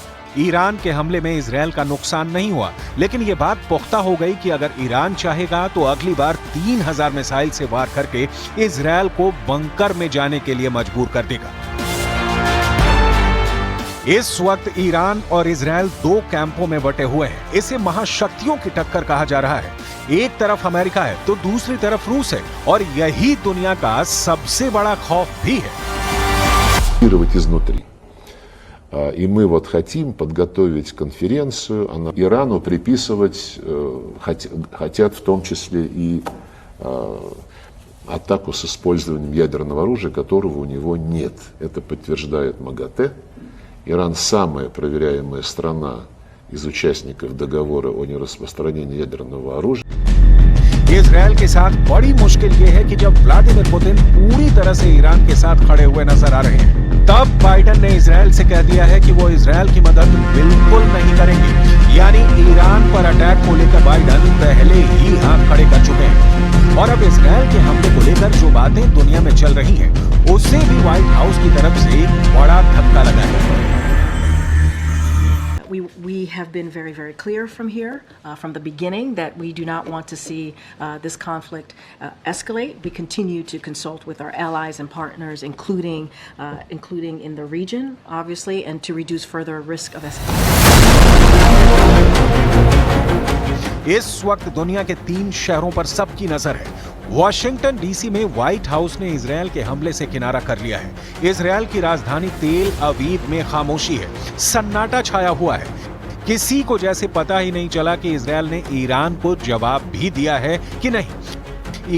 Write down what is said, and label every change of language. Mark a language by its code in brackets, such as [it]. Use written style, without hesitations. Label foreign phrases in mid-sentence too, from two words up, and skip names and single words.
[hi] ईरान के हमले में इजरायल का नुकसान नहीं हुआ, लेकिन यह बात पुख्ता हो गई कि अगर ईरान चाहेगा तो अगली बार 3000 मिसाइल से वार करके इजरायल को बंकर में जाने के लिए मजबूर कर देगा। इस वक्त ईरान और इजरायल 2 कैंपों में बटे हुए हैं। इसे महाशक्तियों की टक्कर कहा जा रहा है। एक तरफ अमेरिका है तो दूसरी तरफ रूस है, और यही दुनिया का सबसे बड़ा खौफ भी है। [ru] Изнутри. И мы хотим подготовить конференцию, Ирану приписывать, хотят в том числе и атаку с использованием ядерного оружия, которого у него нет. Это подтверждает МАГАТЭ. Иран самая проверяемая страна из участников договора о нераспространении ядерного оружия. [hi] इजरायल के साथ बड़ी मुश्किल यह है कि जब व्लादिमीर पुतिन पूरी तरह से ईरान के साथ खड़े हुए नजर आ रहे हैं, तब बाइडेन ने इजरायल से कह दिया है कि वो इजरायल की मदद बिल्कुल नहीं करेंगे। यानी ईरान पर अटैक को लेकर बाइडेन पहले ही हाथ खड़े कर चुके हैं। और अब इजरायल के हमले को लेकर जो बातें दुनिया में चल रही हैं, उससे भी व्हाइट हाउस की तरफ से एक बड़ा धक्का लगा है। [en] We have been very, very clear from here, from the beginning, that we do not want to see this conflict escalate. We continue to consult with our allies and partners, including in the region, obviously, and to reduce further risk of escalation. [hi] इस वक्त दुनिया के 3 शहरों पर सबकी नजर है। वॉशिंगटन डीसी में व्हाइट हाउस ने इजरायल के हमले से किनारा कर लिया है। इजरायल की राजधानी तेल अवीव में खामोशी है, सन्नाटा छाया हुआ है। किसी को जैसे पता ही नहीं चला कि इजरायल ने ईरान को जवाब भी दिया है कि नहीं।